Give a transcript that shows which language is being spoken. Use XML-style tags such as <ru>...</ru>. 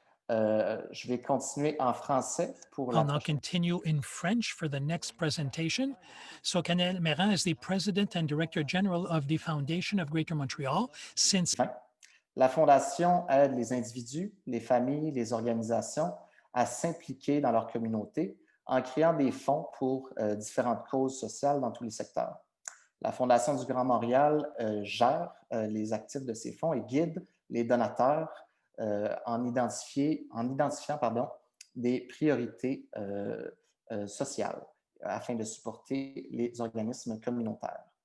<fr>Je vais continuer en français pour la</fr> <en>I'll now continue in French for the next presentation. So Karel Mera is the President and Director General of the Foundation of Greater Montreal since...</en> <fr>La Fondation aide les individus, les familles, les organisations à s'impliquer dans leur communauté en créant des fonds pour différentes causes sociales dans tous les secteurs. La Fondation du Grand Montréal gère les actifs de ces fonds et guide les donateurs en identifiant des priorités sociales afin de supporter les organismes communautaires.</fr>